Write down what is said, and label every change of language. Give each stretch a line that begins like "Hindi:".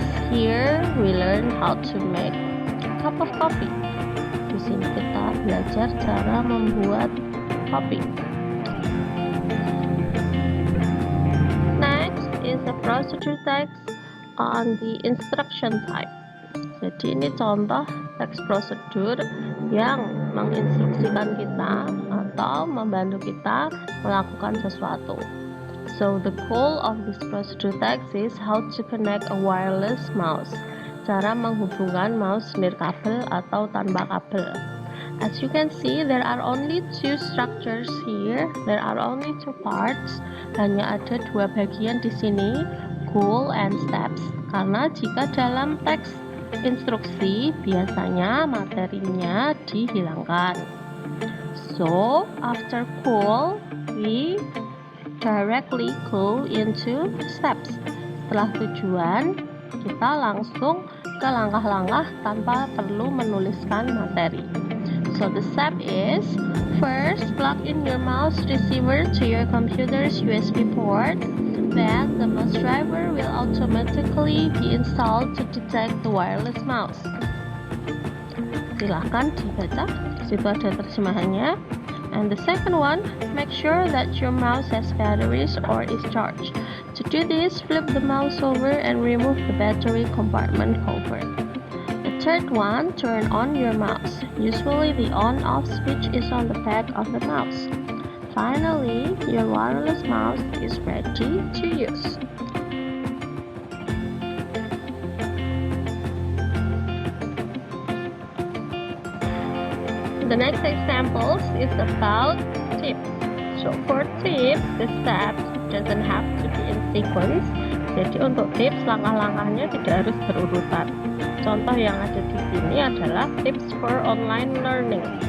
English: Here we learn how to make a cup of coffee.
Indonesian: Di sini kita belajar cara membuat kopi.
English: Next is a procedure text on the instruction type.
Indonesian: Jadi ini contoh text procedure yang menginstruksikan kita atau membantu kita melakukan sesuatu.
English: So the goal of this procedure text is how to connect a wireless mouse.
Indonesian: Cara menghubungkan mouse nirkabel atau tanpa kabel.
English: As you can see, there are only 2 structures here. There are only 2 parts.
Indonesian: Hanya ada 2 bagian di sini,
English: goal and steps.
Indonesian: Karena jika dalam teks instruksi biasanya materinya dihilangkan.
English: So after goal we directly go into steps.
Indonesian: Setelah tujuan kita langsung ke langkah-langkah tanpa perlu menuliskan materi.
English: So the step is, first plug in your mouse receiver to your computer's USB port. Then the mouse driver will automatically be installed to detect the wireless mouse.
Indonesian: Silahkan dibaca, di situ ada terjemahannya.
English: And the second one, make sure that your mouse has batteries or is charged. To do this, flip the mouse over and remove the battery compartment cover. The third one, turn on your mouse. Usually the on-off switch is on the back of the mouse. Finally, your wireless mouse is ready to use. The next example is about tips. So for tips, the steps doesn't have to be in sequence.
Indonesian: Jadi untuk tips, langkah-langkahnya tidak harus berurutan. Contoh yang ada di sini adalah
English: tips for online learning.